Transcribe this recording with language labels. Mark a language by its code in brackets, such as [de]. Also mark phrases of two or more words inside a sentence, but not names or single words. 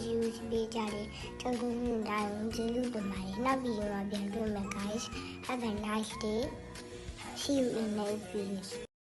[my] ယူပေးကြတယ်ကျွန်တော်တို့တိုင်းကျေးဇူးတင်ပါတယ်နောက်ဗီဒီယိုမှာပြန်တွေ့မယ် [en] guys have a nice day see you in next video